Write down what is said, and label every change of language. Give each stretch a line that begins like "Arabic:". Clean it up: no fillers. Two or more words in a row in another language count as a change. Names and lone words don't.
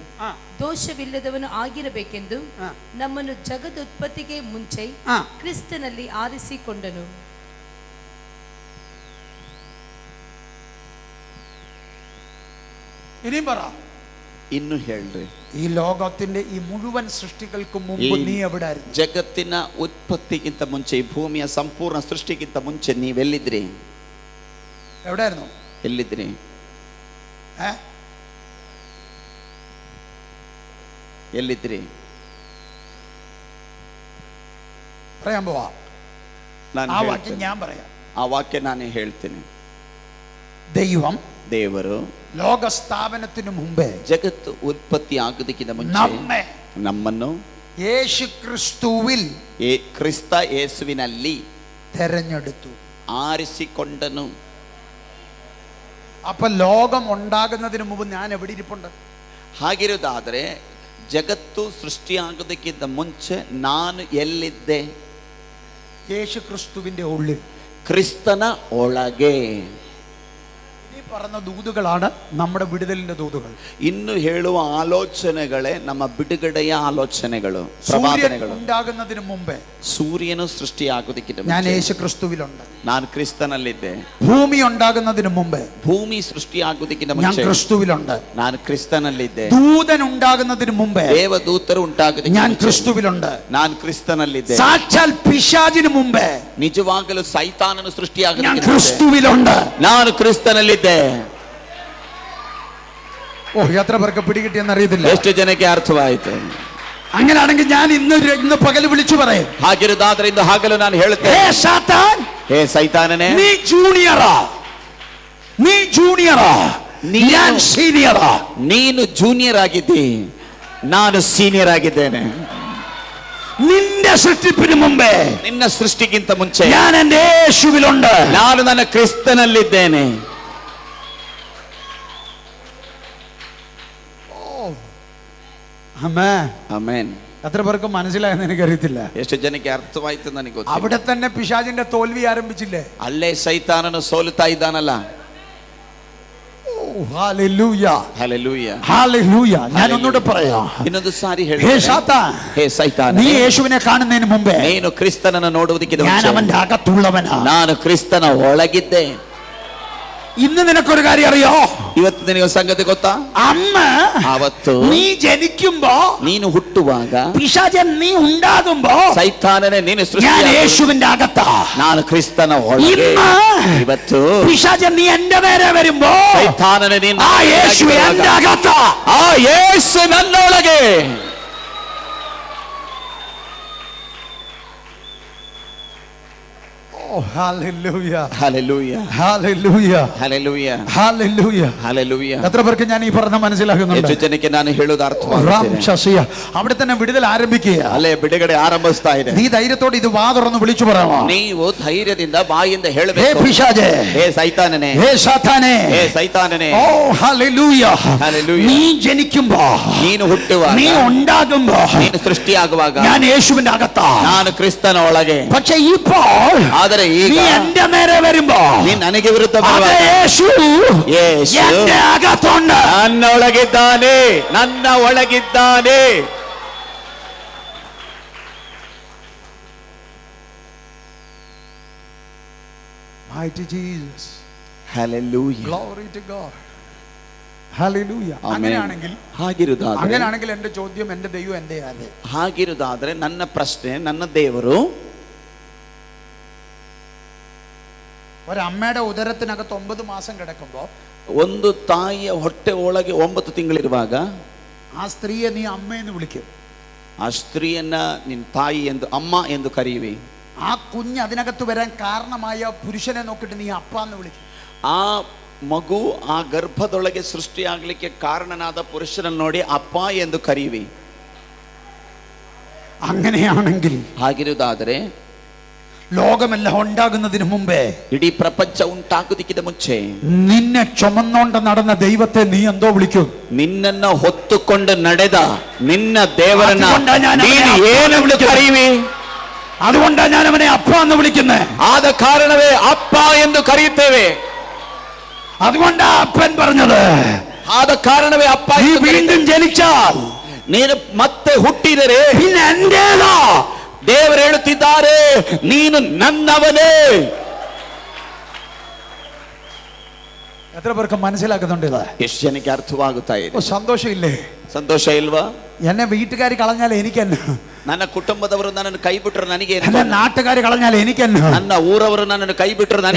Kannada: ಆ. ದೋಷವಿಲ್ಲದವನು ಆಗಿರಬೇಕೆಂದು ಆ. ನಮ್ಮನ್ನು ಜಗದುತ್ಪತ್ತಿಗೆ ಮುಂಚೆ ಆ. ಕ್ರಿಸ್ತನಲ್ಲಿ ಆರಿಸಿಕೊಂಡನು.
Malayalam: ഇനിയും പറ.
Kannada: ಇನ್ನು ಹೇಳ್ರಿ.
Malayalam: ഈ ലോകത്തിന്റെ ഈ മുഴുവൻ സൃഷ്ടികൾക്ക് മുമ്പ് നീ എവിടായിരുന്നു?
Kannada: ಜಗತ್ತಿನ ಉತ್ಪತ್ತಿಗಿಂತ ಮುಂಚೆ, ಈ ಭೂಮಿಯ ಸಂಪೂರ್ಣ ಸೃಷ್ಟಿಗಿಂತ ಮುಂಚೆ ನೀವೆಲ್ಲಿದ್ರಿ?
Malayalam: എവിടായിരുന്നു?
Kannada: ಎಲ್ಲಿದ್ರಿ? ಎಲ್ಲಿದ್ರಿ?
Malayalam: പറയാൻ പോവാ.
Kannada: ನಾನು
Malayalam: ആ വാക്യം
Kannada: ಹೇಳ್ತೇನೆ.
Malayalam: ഞാൻ പറയാം.
Kannada: ಆ ವಾಕ್ಯ ನಾನೇ ಹೇಳ್ತೇನೆ.
Malayalam: ദൈവം
Kannada: ದೇವರು
Malayalam: ലോക സ്ഥാപനത്തിനു മുമ്പേ
Kannada: ಜಗತ್ತು ಉತ್ಪತ್ತಿ ಆಗೋದಕ್ಕಿಂತ ಮುಂಚೆ
Malayalam: നമ്മെ
Kannada: ನಮ್ಮನ್ನು
Malayalam: യേശു ക്രിസ്തുവിൽ
Kannada: ಕ್ರಿಸ್ತ ಯೇಸುವಿನಲ್ಲಿ
Malayalam: തെരഞ്ഞെടുത്തു,
Kannada: ಆರಿಸಿಕೊಂಡನು.
Malayalam: അപ്പൊ ലോകം ഉണ്ടാകുന്നതിന് മുമ്പ് ഞാൻ എവിടെ ഇരിപ്പുണ്ട്?
Kannada: ಹಾಗಿರೋದಾದ್ರೆ ಜಗತ್ತು ಸೃಷ್ಟಿಯಾಗೋದಕ್ಕಿಂತ ಮುಂಚೆ ನಾನು ಎಲ್ಲಿದ್ದೆ?
Malayalam: യേശു ക്രിസ്തുവിന്റെ ഉള്ളിൽ.
Kannada: ಕ್ರಿಸ್ತನ ಒಳಗೆ.
Malayalam: ഈ പറഞ്ഞ ദൂതുകളാണ് നമ്മുടെ വിടുതലിന്റെ ദൂതുകൾ.
Kannada: ಇನ್ನು ಹೇಳುವ ಆಲೋಚನೆಗಳೇ ನಮ್ಮ ಬಿಡುಗಡೆಯ ಆಲೋಚನೆಗಳು,
Malayalam: സൂര്യൻ
Kannada: ಪ್ರವಾದನೆಗಳು.
Malayalam: ഉണ്ടാകുന്നതിന് മുമ്പേ
Kannada: ಸೂರ್ಯನು ಸೃಷ್ಟಿಯಾಗೋದಕ್ಕಿಂತ
Malayalam: ഞാൻ
Kannada: ಮುಂಚೆ
Malayalam: യേശു ക്രിസ്തുവിലുണ്ട്.
Kannada: ನಾನು ಕ್ರಿಸ್ತನಲ್ಲಿದ್ದೆ.
Malayalam: ഭൂമി ഉണ്ടാകുന്നതിന് മുമ്പേ
Kannada: ಭೂಮಿ ಸೃಷ್ಟಿಯಾಗೋದಕ್ಕಿಂತ
Malayalam: ഞാൻ
Kannada: ಮುಂಚೆ
Malayalam: ക്രിസ്തുവിലുണ്ട്.
Kannada: ನಾನು ಕ್ರಿಸ್ತನಲ್ಲಿದ್ದೆ.
Malayalam: ദൂതൻ ഉണ്ടാകുന്നതിന് മുമ്പേ
Kannada: ದೇವದೂತರು ಉಂಟಾಗೋದಕ್ಕೆ
Malayalam: ഞാൻ
Kannada: ಮುಂಚೆ
Malayalam: ക്രിസ്തുവിലുണ്ട്.
Kannada: ನಾನು ಕ್ರಿಸ್ತನಲ್ಲಿದ್ದೆ.
Malayalam: സാക്ഷാൽ പിശാചിന് മുമ്പേ
Kannada: ನಿಜವಾಗಲೂ ಸೈತಾನನು
Malayalam: ഞാൻ
Kannada: ಸೃಷ್ಟಿಯಾಗೋದಕ್ಕೆ ಮುಂಚೆ
Malayalam: ക്രിസ്തുവിലുണ്ട്.
Kannada: ನಾನು ಕ್ರಿಸ್ತನಲ್ಲಿದ್ದೆ.
Malayalam: ഓ, എത്ര പേർക്ക് പിടികിട്ടിയെന്ന് അറിയത്തില്ല.
Kannada: ಎಷ್ಟು ಜನಕ್ಕೆ ಅರ್ಥವಾಯಿತು?
Malayalam: അങ്ങനെയാണെങ്കിൽ ഞാൻ ഇന്ന് പകല് വിളിച്ചു പറയും.
Kannada: ಹಾಗಿರುವುದಾದ್ರೆ ಇಂದು ಹಗಲು ನಾನು
Malayalam: ഹേ
Kannada: ಹೇಳುತ್ತೇನೆ,
Malayalam: സാത്താൻ,
Kannada: ಹೇ ಸೈತಾನನೇ,
Malayalam: നീ ജൂനിയറാ, നീ ജൂനിയറാ, ഞാൻ സീനിയറാ.
Kannada: ನೀನು ಜೂನಿಯರ್ ಆಗಿದ್ದಿ, ನಾನು ಸೀನಿಯರ್ ಆಗಿದ್ದೇನೆ.
Malayalam: നിന്റെ സൃഷ്ടിപ്പിന് മുമ്പേ
Kannada: ನಿನ್ನ ಸೃಷ್ಟಿಗಿಂತ ಮುಂಚೆ
Malayalam: ഞാൻ എന്റെ യേശുവിലുണ്ട്.
Kannada: ನಾನು ನನ್ನ ಕ್ರಿಸ್ತನಲ್ಲಿದ್ದೇನೆ. ಆಮೆನ್.
Malayalam: എത്ര പേർക്ക് മനസ്സിലായെന്ന് എനിക്കറിയത്തില്ല.
Kannada: ಎಷ್ಟು ಜನಕ್ಕೆ ಅರ್ಥವಾಯ್ತು ನನಗೆ ಗೊತ್ತಿಲ್ಲ.
Malayalam: അവിടെ തന്നെ പിശാചിന്റെ തോൽവി ആരംഭിച്ചില്ലേ?
Kannada: ಅಲ್ಲೇ ಸೈತಾನನು ಸೋಲುತ್ತಾ ಇದ್ದಾನಲ್ಲ.
Malayalam: ഹല്ലേലൂയ,
Kannada: ಹಲ್ಲೆಲೂಯಾ,
Malayalam: ഹല്ലേലൂയ. ഞാൻ ഒന്നുകൂടെ പറയാം.
Kannada: ಇನ್ನೊಂದು ಸಾರಿ
Malayalam: ഹേ
Kannada: ಹೇಳ್ತೇನೆ,
Malayalam: സാത്താൻ,
Kannada: ಹೇ ಸೈತಾನ,
Malayalam: നീ യേശുവിനെ കാണുന്നതിന് മുമ്പേ
Kannada: ನೀನು ಕ್ರಿಸ್ತನನ್ನು ನೋಡುವುದಕ್ಕಿಂತ
Malayalam: ഞാൻ
Kannada: ಮುಂಚೆ
Malayalam: അവന്റെ അകത്തുള്ളവനാ.
Kannada: ನಾನು ಕ್ರಿಸ್ತನ ಒಳಗಿದ್ದೆ.
Malayalam: ഇന്ന് നിനക്കൊരു കാര്യം അറിയോ?
Kannada: ಇವತ್ತು ನಿನಗೆ ಸಂಗತಿ ಗೊತ್ತಾ?
Malayalam: അന്ന്
Kannada: ಅವತ್ತು
Malayalam: നീ ജനിക്കുമ്പോ,
Kannada: ನೀನು ಹುಟ್ಟುವಾಗ,
Malayalam: പിശാചൻ നീ ഉണ്ടാകുമ്പോ
Kannada: ಸೈತಾನನೇ ನೀನು
Malayalam: ഞാൻ
Kannada: ಸೃಷ್ಟಿಯಾದ,
Malayalam: യേശുവിന്റെ അകത്താ.
Kannada: ನಾನು ಕ್ರಿಸ್ತನ ಒಳಗೆ.
Malayalam: ഇന്ന്
Kannada: ಇವತ್ತು
Malayalam: പിശാചൻ നീ എന്റെ നേരെ വരുമ്പോ
Kannada: ಸೈತಾನನೇ ನೀನು
Malayalam: ആ യേശു എന്റെ അകത്താ.
Kannada: ಆ ಯೇಸು ನನ್ನೊಳಗೆ.
Malayalam: ഹല്ലേലൂയ, ഹല്ലേലൂയ, ഹല്ലേലൂയ, ഹല്ലേലൂയ, ഹല്ലേലൂയ. ഹല്ലേലൂയ. എത്ര പേർക്ക് ഞാൻ ഈ പറഞ്ഞ മനസ്സിലാകുന്നുണ്ട്?
Kannada: ಹೆಚ್ಚು ಜನಕ್ಕೆ ನಾನು ಹೇಳುವುದು
Malayalam: റാം
Kannada: ಅರ್ಥವಾಗುತ್ತಿದೆ.
Malayalam: ശശിയ. അവിടെ തന്നെ വിടുതൽ ആരംഭിക്കുക.
Kannada: ಅಲ್ಲೇ ಬಿಡುಗಡೆ ಆರಂಭಿಸ್ತಾ ಇದೆ.
Malayalam: നീ ധൈര്യത്തോടെ ഇത് വാ തുറന്ന് വിളിച്ചു പറയാമോ?
Kannada: ನೀವು ಧೈರ್ಯದಿಂದ ಬಾಯಿಂದ
Malayalam: ഹേ
Kannada: ಹೇಳಬೇಕು,
Malayalam: പിശാചേ,
Kannada: ಹೇ ಸೈತಾನನೇ,
Malayalam: ഹേ സാത്താനേ,
Kannada: ಹೇ ಸೈತಾನನೇ,
Malayalam: ഓ ഹല്ലേലൂയ. ഹല്ലേലൂയ. നീ ജനിക്കുമ്പോ,
Kannada: ನೀನು ಹುಟ್ಟುವಾಗ,
Malayalam: നീ ഉണ്ടാകുമ്പോ
Kannada: ನೀನು ಸೃಷ್ಟಿಯಾಗುವಾಗ
Malayalam: ഞാൻ യേശുവിന്റെ അകത്താ.
Kannada: ನಾನು ಕ್ರಿಸ್ತನ ಒಳಗೆ.
Malayalam: പക്ഷെ ഇപ്പോൾ
Kannada: ಆದರೆ
Malayalam: നീ
Kannada: ಈಗ
Malayalam: എന്റെ നേരെ വരുമ്പോ
Kannada: ನೀನು ನನಗೆ ವಿರುದ್ಧ
Malayalam: അതേ
Kannada: ಬರುವಾಗ
Malayalam: യേശു
Kannada: ಯೇಸು
Malayalam: എന്റെ അകത്തുണ്ട്.
Kannada: ನನ್ನ ಒಳಗಿದ್ದಾನೆ, ನನ್ನ ಒಳಗಿದ್ದಾನೆ.
English: Mighty Jesus. Hallelujah. Glory to God. Hallelujah. Amen.
Malayalam: അങ്ങനെയാണെങ്കിൽ
Kannada: ಹಾಗಿರುವುದಾದ್ರೆ
Malayalam: എന്റെ ചോദ്യം, എന്റെ ദൈവം എന്റെ ആര്?
Kannada: ಹಾಗಿರುವುದಾದ್ರೆ ನನ್ನ ಪ್ರಶ್ನೆ, ನನ್ನ ದೇವರು
Malayalam: ഒരമ്മയുടെ ഉദരത്തിനകത്ത് 9 മാസം കിടക്കുമ്പോ
Kannada: ಒಂದು ತಾಯಿಯ ಹೊಟ್ಟೆ ಒಳಗೆ 9 ತಿಂಗಳಿರುವಾಗ
Malayalam: ആ സ്ത്രീയെ നീ അമ്മയെന്ന് വിളിക്കും.
Kannada: ಆ ಸ್ತ್ರೀಯನ್ನ ನಿನ್ನ ತಾಯಿ ಎಂದು, ಅಮ್ಮ ಎಂದು ಕರೆಯುವಿ.
Malayalam: ആ കുഞ്ഞ് അതിനകത്ത് വരാൻ കാരണമായ പുരുഷനെ നോക്കിയിട്ട് നീ അപ്പ എന്ന് വിളിക്കും.
Kannada: ಆ ಮಗು ಆ ಗರ್ಭದೊಳಗೆ ಸೃಷ್ಟಿಯಾಗಲಿಕ್ಕೆ ಕಾರಣನಾದ ಪುರುಷನನ್ನು ನೋಡಿ ಅಪ್ಪ ಎಂದು ಕರೆಯುವಿ.
Malayalam: അങ്ങനെയാണെങ്കിൽ
Kannada: ಹಾಗಿರುವುದಾದರೆ
Malayalam: ലോകമെല്ലാം ഉണ്ടാകുന്നതിന് മുമ്പേ
Kannada: ಇಡೀ ಪ್ರಪಂಚ ಉಂಟಾಗುವುದಕ್ಕಿಂತ ಮುಂಚೆ
Malayalam: നിന്നെ ചുമന്നോണ്ട് നടന്ന ദൈവത്തെ നീ എന്തോ വിളിക്കും?
Kannada: ನಿನ್ನನ್ನ ಹೊತ್ತುಕೊಂಡು ನಡೆದ ನಿನ್ನ ದೇವರನ್ನ
Malayalam: അതുകൊണ്ടാ ഞാൻ
Kannada: ನೀನು ಅವನೇ ಏನೆಂದು ಕರೆಯುವಿ?
Malayalam: അതുകൊണ്ടാണ് ഞാൻ അവനെ അപ്പ എന്ന് വിളിക്കുന്നത്.
Kannada: ಆದ ಕಾರಣವೇ ಅಪ್ಪ ಎಂದು ಕರೆಯುತ್ತೇವೆ.
Malayalam: അതുകൊണ്ടാ അപ്പൻ പറഞ്ഞത്,
Kannada: ಆದ ಕಾರಣವೇ ಅಪ್ಪ
Malayalam: നീ വീണ്ടും ജനിച്ചാൽ
Kannada: ನೀನು ಮತ್ತೆ ಹುಟ್ಟಿದರೆ
Malayalam: പിന്നെ എന്റേതാ.
Kannada: ದೇವರು ಹೇಳುತ್ತಿದ್ದಾರೆ, ನೀನು ನನ್ನವನೇ.
Malayalam: എത്ര പേർക്ക് മനസ്സിലാക്കുന്നുണ്ട് ഇത്?
Kannada: ಎಷ್ಟು ಜನಕ್ಕೆ ಅರ್ಥವಾಗುತ್ತಾ ಇದೆ?
Malayalam: സന്തോഷം ഇല്ലേ?
Kannada: ಸಂತೋಷ ಇಲ್ವಾ?
Malayalam: എന്നെ വീട്ടുകാർ കളഞ്ഞാൽ എനിക്കെന്നെ,
Kannada: ನನ್ನ ಕುಟುಂಬದವರು ನನ್ನನ್ನು ಕೈ ಬಿಟ್ಟರು ನನಗೆ,
Malayalam: എന്നെ നാട്ടുകാർ കളഞ്ഞാൽ എനിക്കെന്നെ,
Kannada: ನನ್ನ ಊರವರು ನನ್ನನ್ನು ಕೈ ಬಿಟ್ಟರು ನನಗೆ,